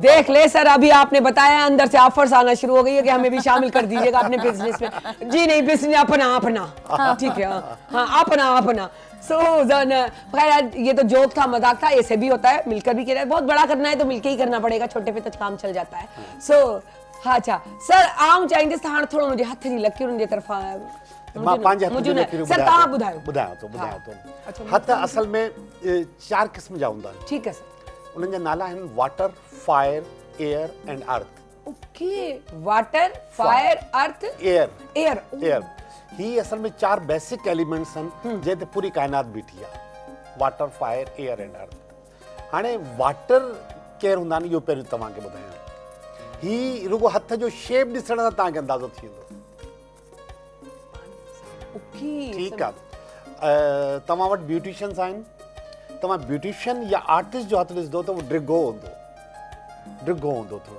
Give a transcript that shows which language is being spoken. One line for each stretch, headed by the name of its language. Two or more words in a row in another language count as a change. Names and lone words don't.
Urdu: دیکھ لے سر، ابھی آپ نے بتایا اندر سے آفرز آنا شروع ہو گئی ہے کہ ہمیں بھی شامل کر دیجیے گا اپنے بزنس میں. جی نہیں، بزنس اپنا ٹھیک ہے۔ ہاں، اپنا سو خیر یہ تو جوک تھا، مذاق تھا، ایسے بھی ہوتا ہے، مل کر بھی کیا. بہت بڑا کرنا ہے تو مل کر ہی کرنا پڑے گا، چھوٹے پہ تو کام چل جاتا ہے. سو ہاں، اچھا سر,
Sindhi: आऊं चाहींदसि हाणे थोरो मुंहिंजे हथ जी लकीरुनि जे तरफ़ां मां पंहिंजे हथ जी लकीरूं सर तव्हां ॿुधायो। ॿुधायो तो हथ असल में 4 किस्म जा हूंदा आहिनि। ठीकु आहे सर। उन्हनि जा नाला आहिनि
English: water, fire, air and earth. OK, water, fire, earth, air.
Sindhi: ही असल में 4
English: basic elements
Sindhi: आहिनि जंहिं ते पूरी काइनात बीठी आहे।
English: water, fire, air and earth.
Sindhi: हाणे वाटर केरु हूंदा आहिनि इहो पहिरियों तव्हांखे ॿुधायां। ही रुगो हथ जो शेप ॾिसण सां तव्हांखे अंदाज़ो थी वेंदो। ठीकु आहे, तव्हां वटि ब्यूटिशियंस आहिनि, तव्हां ब्यूटिशियन या आर्टिस्ट जो हथ ॾिसंदो त उहो ड्रिगो हूंदो थोरो।